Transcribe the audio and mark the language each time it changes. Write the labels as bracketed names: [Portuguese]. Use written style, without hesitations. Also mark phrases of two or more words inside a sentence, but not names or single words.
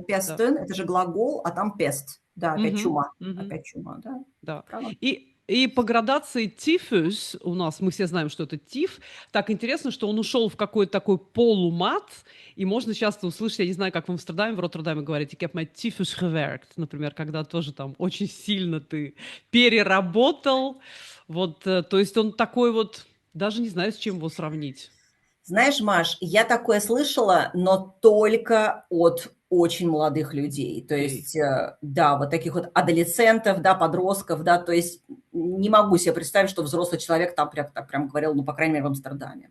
[Russian] да. «пестен» – это же глагол, а там «пест». Да, Мгм, мгм. опять чума, да, Да. права. И по градации тифус у нас, мы все знаем, что это тиф, так интересно, что он ушел в какой-то такой полумат, и можно часто услышать, я не знаю, как в Амстердаме, в Роттердаме говорить, [Dutch] ik heb mijn tyfus gewerkt, [Russian] например, когда тоже там очень сильно ты переработал, вот, то есть он такой вот, даже не знаю, с чем его сравнить. Знаешь, Маш, я такое слышала, но только от очень молодых людей. То Эй. есть, да, вот таких вот адолесцентов, да, подростков, да, то есть не могу себе представить, что взрослый человек там прям, так прям говорил, ну, по крайней мере, в Амстердаме.